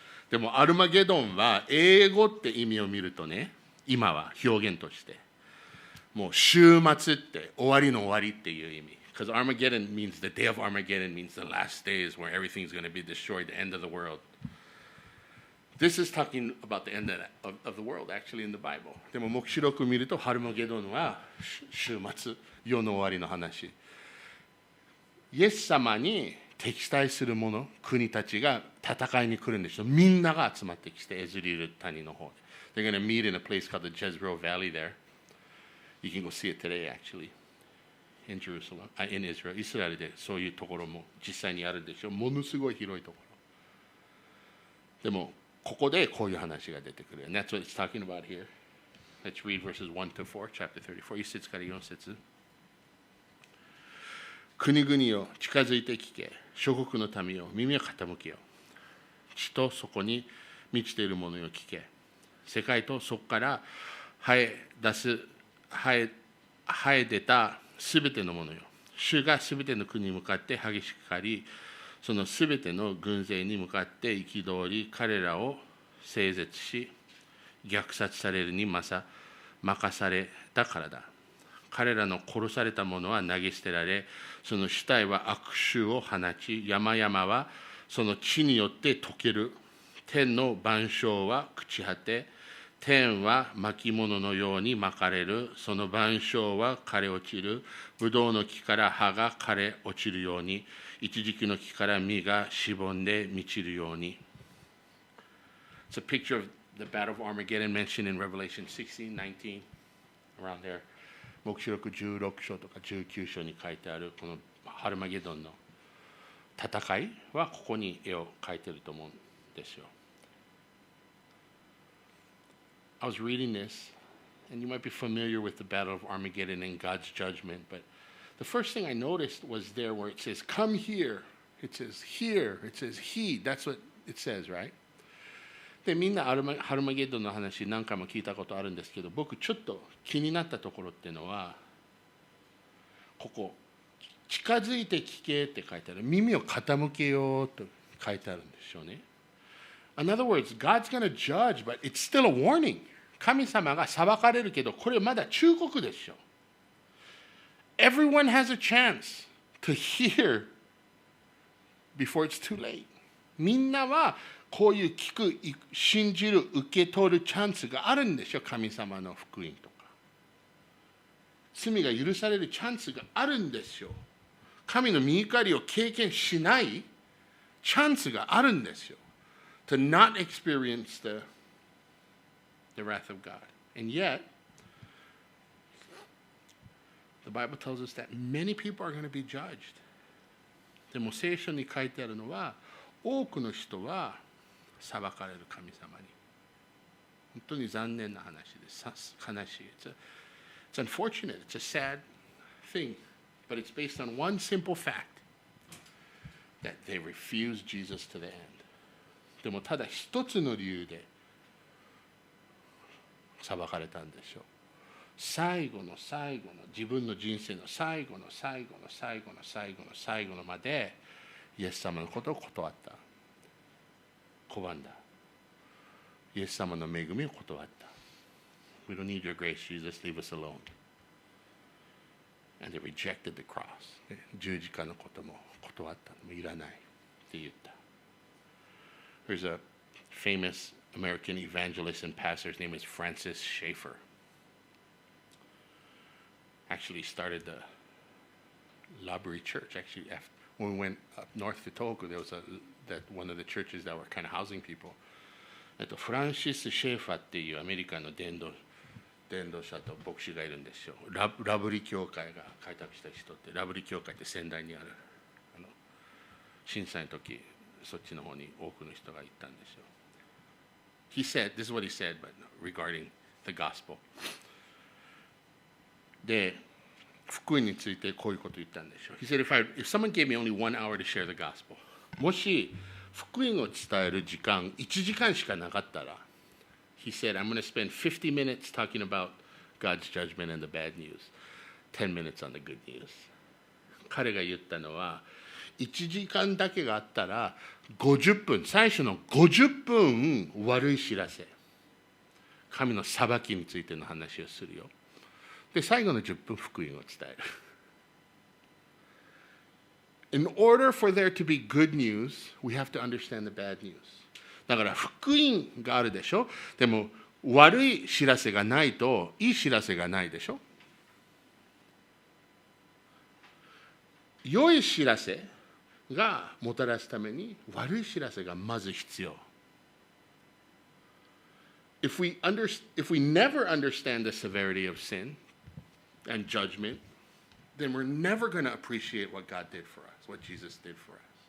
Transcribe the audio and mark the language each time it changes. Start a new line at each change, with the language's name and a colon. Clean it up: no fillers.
Japanese: でもアルマゲドンは英語って意味を見るとね、今は表現としてもう終末って終わりの終わりっていう意味。
English: Because Armageddon means the day of Armageddon means the last days where everything's going to be destroyed, the end of the world. This is talking about the end of the world actually in the Bible.
Japanese: でも黙示録を見るとハルマゲドンは終末、世の終わりの話。イエス様に敵対する者、国たちが戦いに来るんですよ。みんなが集まってきて、エズリル谷の方で。
English: They're going to meet in a place called the Jezreel Valley there. You can go see it today actually in Jerusalem, in Israel.
Japanese: イスラエルでそういうところも実際にあるでしょ。ものすごい広いところ。でもここでこういう話が出てくる。
English: And that's what it's talking about here. Let's read verses 1 to 4, chapter 34.
Japanese: 1節から4節。国々を近づいて聞け。諸国の民よ、耳を傾けよ。地とそこに満ちているものよ聞け。世界とそこから生え出たすべてのものよ。主がすべての国に向かって激しく狩り、そのすべての軍勢に向かって憤り、彼らを整絶し、虐殺されるに任されたからだ。彼らの殺された者は投げ捨てられ、その死体は悪臭を放ち、山々はその地によって溶ける。天の万象は朽ち果て、天は巻物のように巻かれる。その晩鐘は枯れ落ちる。ブドウの木から葉が枯れ落ちるように、一時期の木から実がしぼんで満ちるように。
English: It's a picture of the battle of Armageddon mentioned in Revelation 16, 19, around there.
Japanese: 黙示録16章とか19章に書いてあるこのハルマゲドンの戦いはここに絵を描いてると思うんですよ。
English: I was reading this, and you might be familiar with the Battle of Armageddon and God's judgment, but the first thing I noticed was there where it says, come here, it says here, it says he, that's what it says, right?
Japanese: で、みんなハルマゲドンの話何回も聞いたことあるんですけど、僕ちょっと気になったところっていうのは、ここ、近づいて聞けって書いてある。耳を傾けようと書いてあるんでしょうね。
English: In other words, God's going to judge, but it's still a warning.
Japanese: 神様が裁かれるけど、これまだ忠告でしょ。
English: Everyone has a chance to hear before it's too late.
Japanese: みんなはこういう聞く、信じる、受け取るチャンスがあるんでしょ。神様の福音とか。罪が許されるチャンスがあるんですよ。神の御怒りを経験しないチャンスがあるんですよ。
English: To not experience the wrath of God. And yet, the Bible tells us that many people are going to be judged.
Japanese: でも聖書に書いてあるのは、多くの人は裁かれる神様に。本当に残念な話です。悲しい。
English: It's unfortunate. It's a sad thing. But it's based on one simple fact that they refused Jesus to the end.
Japanese: でもただ一つの理由で裁かれたんでしょう。最後の最後の自分の人生の最後の最後の最後の最後の最後のまでイエス様のことを断った。拒んだ。イエス様の恵みを断った。
English: We don't need your grace, Jesus, leave us alone. And they rejected the cross.
Japanese: 十字架のことも断ったのもいらないって言った。
English: There's a famous American evangelist and pastor. His name is Francis Schaeffer. Actually started the Library Church. Actually, when we went up north to Tohoku, there was one of the churches that were kind of housing people.
Japanese: フランシス・シェーファーっていうアメリカの伝道者と牧師がいるんですよ。ラブリ教会が開拓した人って、ラブリ教会って仙台にある。震災の時、そっちの方に多くの人が行ったんですよ。
English: He said, this is what he said, but regarding the gospel.
Japanese: で、福音についてこういうことを言ったんですよ。
English: He said, if someone gave me only 1 hour to share the gospel,
Japanese: もし福音を伝える時間1時間しかなかったら、
English: He said, I'm going to spend 50 minutes talking about God's judgment and the bad news, 10 minutes on the good news.
Japanese: 彼が言ったのは、1時間だけがあったら50分、最初の50分悪い知らせ、神の裁きについての話をするよ。で、最後の10分福音を伝える。
English: In order for there to be good news, we have to understand the bad news.
Japanese: だから福音があるでしょ。でも悪い知らせがないといい知らせがないでしょ。良い知らせがもたらすために悪い知らせがまず必要。
English: If we never understand the severity of sin and judgment, then we're never going to appreciate what God did for us, what Jesus did for us.